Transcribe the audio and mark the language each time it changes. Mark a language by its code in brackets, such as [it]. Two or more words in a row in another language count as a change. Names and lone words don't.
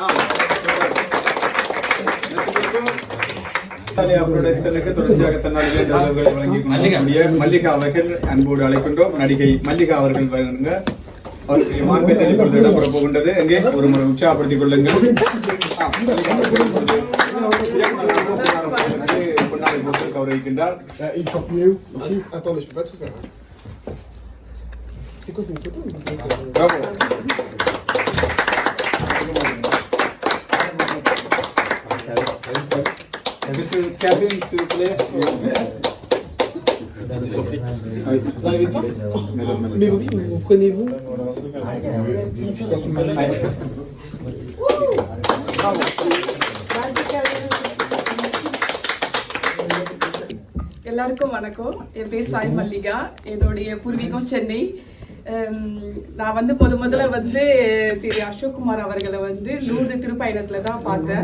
[ta] புரொடக்ஷனுக்கு தொடர்ச்சியாக தன்னால் வழங்கிக் கொண்டிருக்கக்கூடிய மல்லிகா அவர்கள் அன்போடு அழைக்கின்றோம். நடிகை மல்லிகா அவர்கள் வருங்க. அவருடைய மாண்பெற்றல் இப்பொழுது இடம்பெற போகின்றது. எங்கே ஒரு முறை உற்சாகப்படுத்திக் கொள்ளுங்கள். பொன்னாடை போட்டு கௌரவிக்கின்றார். [fr] Monsieur Kevin, s'il vous plaît. Mais vous prenez-vous [ta] எல்லாருக்கும் வணக்கம். என் பேர் சாய் மல்லிகா. என்னுடைய பூர்வீகம் சென்னை. நான் வந்து முதல்ல வந்து திரு அசோக்குமார் அவர்களை வந்து லூர்து திருப்பயணத்தில் தான் பார்த்தேன்.